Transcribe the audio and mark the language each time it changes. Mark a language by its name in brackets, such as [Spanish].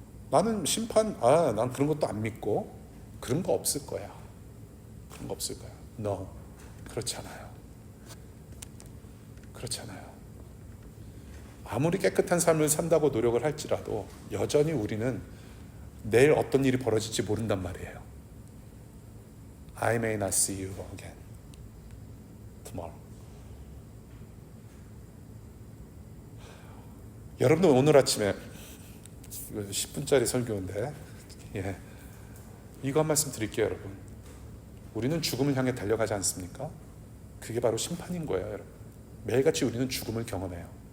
[Korean] 나는 심판, 난 그런 것도 안 믿고 그런 거 없을 거야. 그런 거 없을 거야. [English] No. [Korean] 그렇지 않아요. 그렇지 않아요. 아무리 깨끗한 삶을 산다고 노력을 할지라도 여전히 우리는 내일 어떤 일이 벌어질지 모른단 말이에요. [English] I may not see you again tomorrow. [Korean] 여러분들 오늘 아침에 10분짜리 설교인데 이거 한 말씀 드릴게요. 여러분, 우리는 죽음을 향해 달려가지 않습니까? 그게 바로 심판인 거예요. 여러분, 매일같이 우리는 죽음을 경험해요.